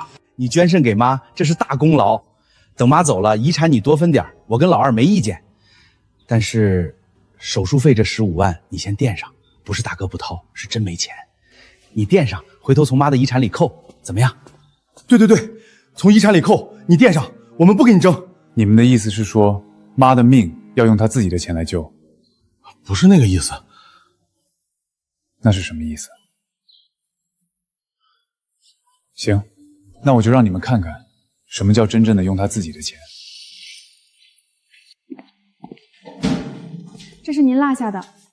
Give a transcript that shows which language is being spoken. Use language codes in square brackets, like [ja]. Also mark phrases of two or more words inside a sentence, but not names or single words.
[zh] 你捐腎給媽，這是大功勞。等媽走了，遺產你多分點，我跟老二沒意見。但是手術費這15萬你先墊上，不是大哥不掏，是真沒錢。你墊上，回頭從媽的遺產裡扣，怎麼樣？對，從遺產裡扣，你墊上，我們不跟你爭。你們的意思是說，媽的命要用她自己的錢來救？不是那個意思。那是什麼意思？行，那我就讓你们看看，什麼叫真正的用她自己的錢。這是您落下的。